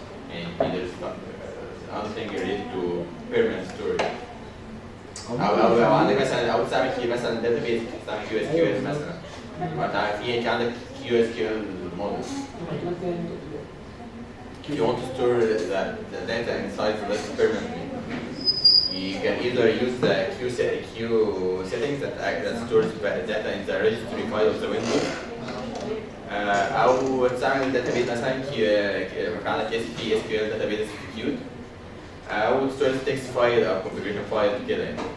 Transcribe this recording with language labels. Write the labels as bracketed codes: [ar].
[ar] يعني [en] there's another thing related to permanent storage. [ar] او عندك مثلا او تستعمل مثلا database تستعمل QSQL مثلا. وانت في عندك QSQL model. [en] If you want to store the data inside the list permanently, you can either use the queue settings that stores the data in the registry file of the window, [ar] أو تستعمل [en] database [ar] مثلا في عندك [en] SQL database execute، [ar] أو تستور [en] text file أو configuration file [ar] كده يعني.